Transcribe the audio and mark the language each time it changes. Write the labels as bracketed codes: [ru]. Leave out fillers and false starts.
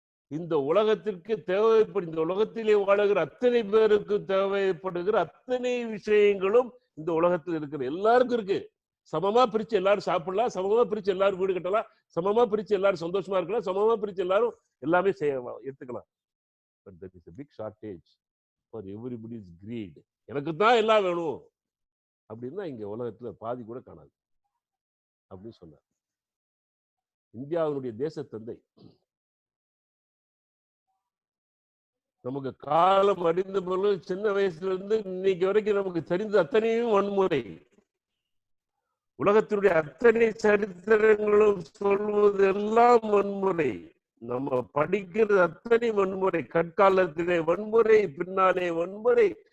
[ta] இந்த உலகத்திற்கு தேவைப்படுகிற, இந்த உலகத்திலே வாழுகிற அத்தனை பேருக்கு தேவைப்படுகிற அத்தனை விஷயங்களும் இந்த உலகத்தில் இருக்கிற எல்லாருக்கும் இருக்கு. சமமா பிரிச்சு எல்லாரும் சாப்பிடலாம், சமமா பிரிச்சு எல்லாரும் வீடு கட்டலாம், சமமா பிரிச்சு எல்லாரும் சந்தோஷமா இருக்கலாம், சமமா பிரிச்சு எல்லாரும் எல்லாமே எடுத்துக்கலாம். [en] But there is a big shortage for everybody's greed. [ta] எனக்கு தான் எல்லாம் வேணும் அப்படின்னா இங்க உலகத்துல பாதி கூட காணாது அப்படின்னு சொன்னார் இந்தியாவினுடைய தேச தந்தை. நமக்கு காலம் அறிந்த பொழுது சின்ன வயசுல இருந்து இன்னைக்கு வரைக்கும் நமக்கு தெரிந்த அத்தனையும் வன்முறை, உலகத்தினுடைய அத்தனை சரித்திரங்களும் சொல்வது எல்லாம் வன்முறை, நம்ம படிக்கிறது அத்தனை வன்முறை, கற்காலத்திலே வன்முறை, பின்னாலே வன்முறை,